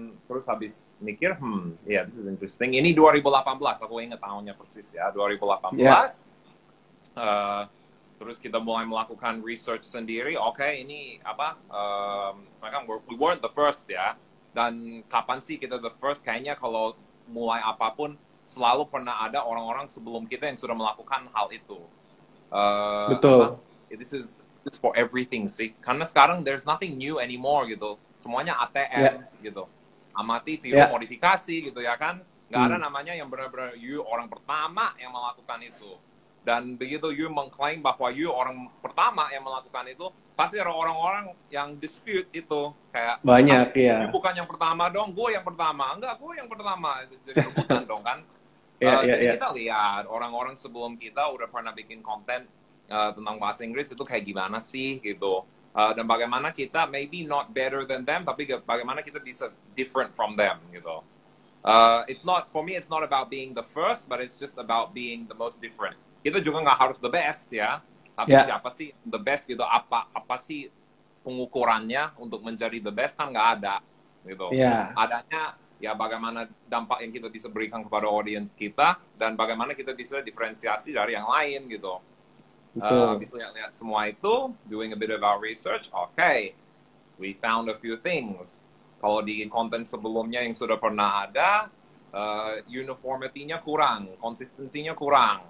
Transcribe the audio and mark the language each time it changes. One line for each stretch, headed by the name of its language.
Indonesian: Terus habis mikir,
English: yeah, this is interesting.
Indonesian: Ini 2018, aku ingat tahunnya persis ya, 2018. Yeah. Terus kita mulai melakukan research sendiri. Oke, ini sekarang
English: we weren't the first
Indonesian: ya. Dan kapan sih kita
English: the first?
Indonesian: Kayaknya kalau mulai apapun, selalu pernah ada orang-orang sebelum kita yang sudah melakukan hal itu. Betul.
English: This is for everything sih.
Indonesian: Karena sekarang
English: there's nothing new anymore
Indonesian: gitu. Semuanya ATM gitu. Amati, tiru, modifikasi gitu ya kan. Nggak ada namanya yang benar-benar you orang pertama yang melakukan itu. Dan begitu you mengklaim bahwa you orang pertama yang melakukan itu, pasti ada orang-orang yang dispute itu. Kayak, banyak ya. You bukan yang pertama dong, gue yang pertama. Enggak, gue yang pertama. Jadi rebutan dong kan. Jadi kita lihat orang-orang sebelum kita udah pernah bikin konten tentang bahasa Inggris itu kayak gimana sih gitu. Dan bagaimana kita
English: maybe not better than them,
Indonesian: tapi bagaimana kita bisa
English: different from them
Indonesian: gitu.
English: It's not about being the first, but it's just about being the most different.
Indonesian: Kita juga nggak harus
English: the best
Indonesian: ya, tapi siapa sih the best gitu? Apa sih pengukurannya untuk menjadi
English: the best
Indonesian: kan nggak ada gitu. Adanya ya bagaimana dampak yang kita bisa berikan kepada audience kita dan bagaimana kita bisa diferensiasi dari yang lain gitu. Habis lihat semua itu,
English: doing a bit of our research, okay, we found a few things.
Indonesian: Kalau di konten sebelumnya yang sudah pernah ada, uniformity-nya kurang, konsistensinya kurang.